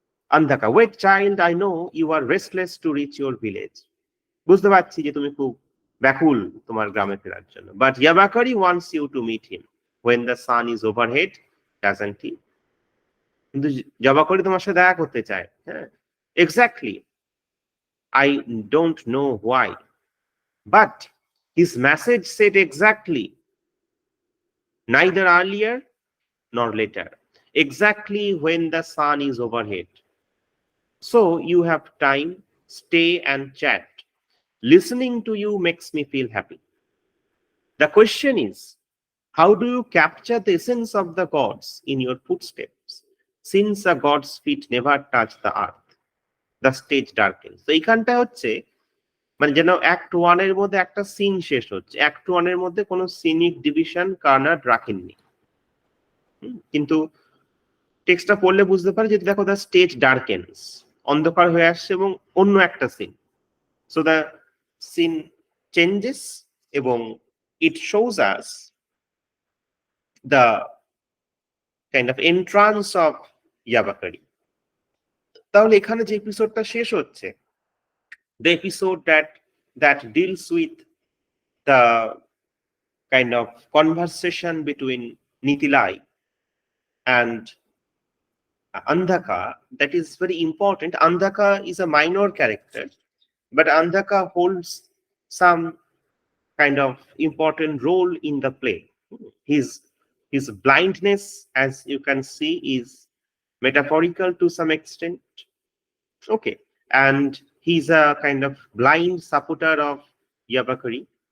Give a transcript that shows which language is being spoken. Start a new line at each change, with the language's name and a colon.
English: Andhaka, wait child, I know you are restless to reach your village.
Bangla: বুঝতে পারছি যে তুমি খুব ব্যাকুল তোমার গ্রামে ফেরার জন্য।
English: But Yabakari wants you to meet him when the sun is overhead, doesn't he?
Bangla: কিন্তু জাবাকরি তোমার সাথে দেখা করতে চায়, হ্যাঁ, exactly.
English: I don't know why, but his message said exactly, neither earlier nor later. exactly when the sun is overhead. So you have time, stay and chat. Listening to you makes me feel happy. The question is, how do you capture the essence of the gods in your footsteps? Since the gods' feet never touch the earth, the stage darkens.
Bangla: তো এইখানটা হচ্ছে মানে যেন act one এর মধ্যে একটা scene শেষ হচ্ছে, অ্যাক্ট ওয়ান এর মধ্যে কোনো সিনিক ডিভিশন কার্নাড রাখেননি। কিন্তু টেক্সটটা পড়লে বুঝতে পারে যে দেখো
English: the stage darkens,
Bangla: অন্ধকার হয়ে আসছে এবং অন্য একটা scene.
English: So the scene changes এবং it shows us the kind of entrance of Yabakari.
Bangla: তাহলে এখানে যে এপিসোডটা শেষ হচ্ছে,
English: The episode that deals with the kind of conversation between Nitilai and Andhaka, that is very important. Andhaka is a minor character, but Andhaka holds some kind of important role in the play. His blindness, as you can see, is metaphorical to some extent. Okay, and he's a kind of blind supporter of Yabakari.